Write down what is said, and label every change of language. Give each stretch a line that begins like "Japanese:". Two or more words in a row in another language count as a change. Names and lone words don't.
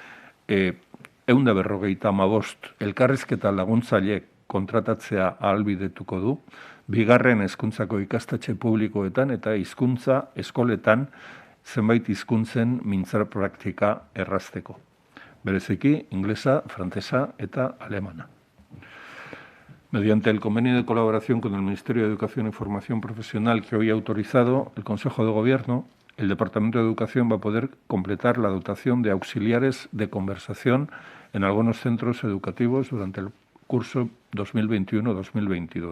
Basque: 155 elkarrizketa laguntzaile kontratatzea ahalbidetuko du, bigarren hezkuntzako ikastetxe publikoetan eta hizkuntza eskoletan zenbait hizkuntzen mintzar praktika errazteko. Bereziki, inglesa, frantsesa eta alemana.
Spanish: Mediante el convenio de colaboración con el Ministerio de Educación y Formación Profesional que hoy ha autorizado el Consejo de Gobierno, el Departamento de Educación va a poder completar la dotación de auxiliares de conversación en algunos centros educativos durante el curso 2021-2022.